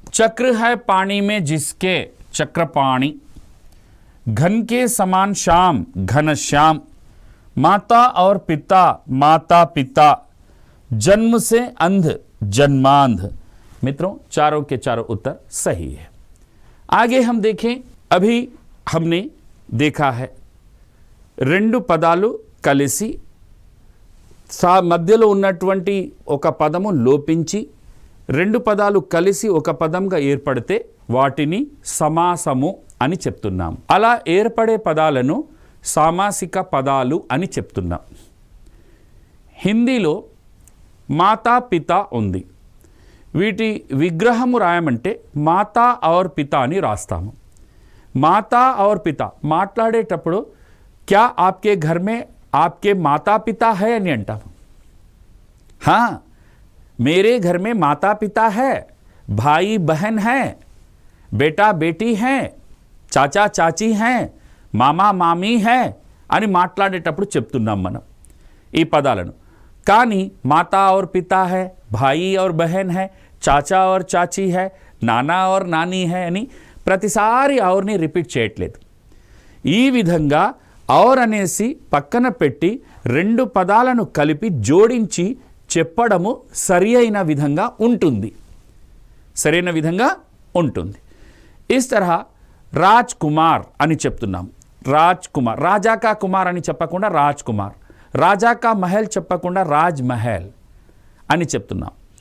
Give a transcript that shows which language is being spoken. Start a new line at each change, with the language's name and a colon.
Hindi: चक्र है पानी में जिसके, चक्रपाणी। घन के समान श्याम, घनश्याम। माता और पिता, माता पिता। जन्म से अंध, जन्मांध। मित्रों, चारों के चारों उत्तर सही है। आगे हम देखें, अभी हमने देखा है
Telugu: రెండు పదాలు కలిసి మధ్యలో ఉన్నటువంటి ఒక పదము లోపించి రెండు పదాలు కలిసి ఒక పదంగా ఏర్పడితే వాటిని సమాసము అని చెప్తున్నాం. అలా ఏర్పడే పదాలను సామాసిక పదాలు అని చెప్తున్నాం. హిందీలో మాతా పిత ఉంది. వీటి విగ్రహము రాయమంటే మాతా ఔర్ పితా అని రాస్తాము. మాతా ఔర్ పిత మాట్లాడేటప్పుడు
Hindi: क्या आपके घर में आपके माता पिता है
Telugu: అని అంటాము.
Hindi: हाँ, मेरे घर में माता पिता है, भाई बहन है, बेटा बेटी हैं, चाचा चाची हैं, మామా మామీ है
Telugu: అని మాట్లాడేటప్పుడు చెప్తున్నాం మనం ఈ పదాలను.
Hindi: కానీ మాతా और पिता है, भाई और बहन है, चाचा और चाची है, నానా और నాని है
Telugu: అని ప్రతిసారి ఔర్ని రిపీట్ చేయట్లేదు. ఈ విధంగా ఔర్ అనేసి పక్కన పెట్టి రెండు పదాలను కలిపి జోడించి చెప్పడము సరి అయిన విధంగా ఉంటుంది, సరైన విధంగా ఉంటుంది.
Hindi: ఇస్ తరహ
Telugu: రాజ్ కుమార్ అని చెప్తున్నాం. రాజ్ కుమార్, రాజా కా కుమార్ అని చెప్పకుండా రాజ్ కుమార్, రాజా కా మహల్ చెప్పకుండా రాజ్ మహల్ అని చెప్తున్నాం.